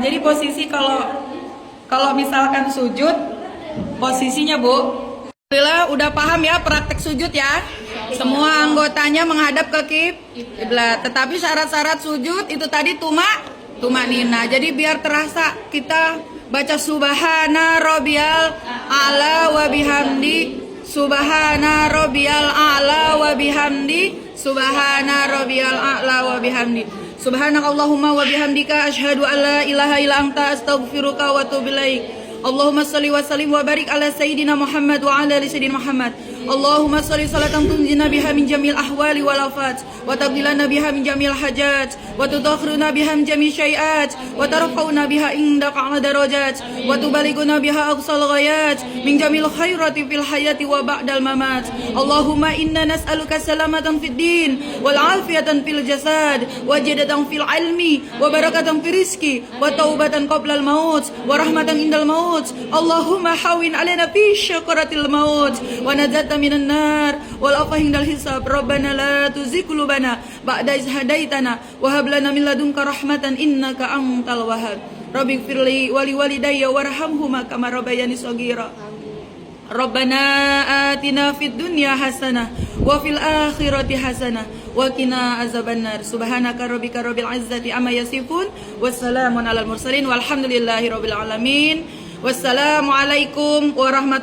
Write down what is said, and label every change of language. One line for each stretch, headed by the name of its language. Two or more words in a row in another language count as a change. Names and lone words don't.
Indonesian: Jadi posisi kalau misalkan sujud, posisinya Bu. Alhamdulillah udah paham ya praktek sujud ya. Semua anggotanya menghadap ke kiblat. Tetapi syarat-syarat sujud itu tadi tumanina. Jadi biar terasa kita baca
Arabic: سبحان ربي الأعلى وبحمده. سبحان ربي الأعلى وبحمده. سبحان ربي الأعلى وبحمده. سبحانك اللهم وبحمدك أشهد أن لا إله إلا أنت أستغفرك وأتوب إليك. اللهم صل وسلم وبارك على سيدنا محمد وعلى آل سيدنا محمد. اللهم صل صلاة تنجينا بها من جميع الأهوال والآفات وتقضي لنا بها من جميع الحاجات وتطهرنا بها من جميع السيئات وترفعنا بها عندك أعلى الدرجات وتبلغنا بها أقصى الغايات من جميع الخيرات في الحياة وبعد الممات. اللهم إنا نسألك سلامة في الدين وعافية في الجسد وزيادة في العلم وبركة في الرزق وتوبة قبل الموت ورحمة عند الموت. اللهم هون علينا في سكرات الموت والنجاة من النار والعفو عند الحساب. ربنا لا تزغ قلوبنا بعد إذ هديتنا وهب لنا من لدنك رحمة إنك أنت الوهاب. رب اغفر لي ولوالدي وارحمهما كما ربياني صغيرا. ربنا آتنا في الدنيا حسنة وفي الآخرة حسنة وقنا عذاب النار. سبحان ربك رب العزة عما يصفون وسلام على المرسلين والحمد لله رب العالمين. والسلام عليكم ورحمة الله